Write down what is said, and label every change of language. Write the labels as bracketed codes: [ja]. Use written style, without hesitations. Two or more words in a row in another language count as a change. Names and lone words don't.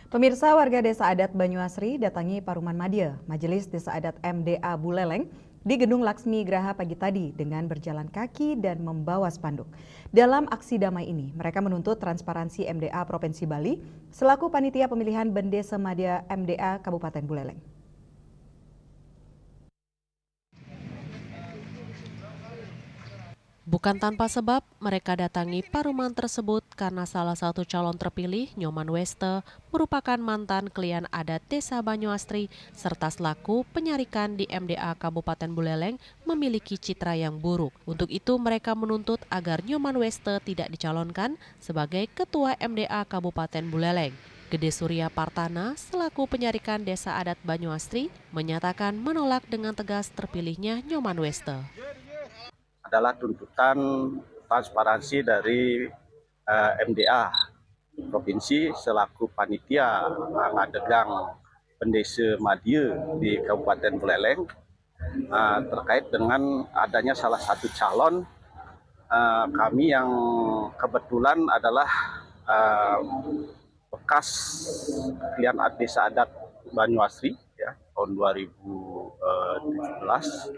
[id] Pemirsa, warga Desa Adat Banyuasri datangi Paruman Madya, Majelis Desa Adat MDA Buleleng, di Gedung Laksmi Graha pagi tadi dengan berjalan kaki dan membawa spanduk. Dalam aksi damai ini, mereka menuntut transparansi MDA Provinsi Bali selaku panitia pemilihan Bendesa Madya MDA Kabupaten Buleleng. Bukan tanpa sebab, mereka datangi Paruman tersebut karena salah satu calon terpilih, Nyoman Weste, merupakan mantan klien adat Desa Banyuasri serta selaku penyarikan di MDA Kabupaten Buleleng memiliki citra yang buruk. Untuk itu mereka menuntut agar Nyoman Weste tidak dicalonkan sebagai Ketua MDA Kabupaten Buleleng. Gede Surya Partana selaku penyarikan Desa Adat Banyuasri menyatakan menolak dengan tegas terpilihnya Nyoman Weste. Adalah tuntutan transparansi dari MDA Provinsi selaku panitia ngadegang Bendesa Madya di Kabupaten Buleleng terkait dengan adanya salah satu calon kami yang kebetulan adalah bekas klien Desa Adat Banyuasri ya, tahun 2017.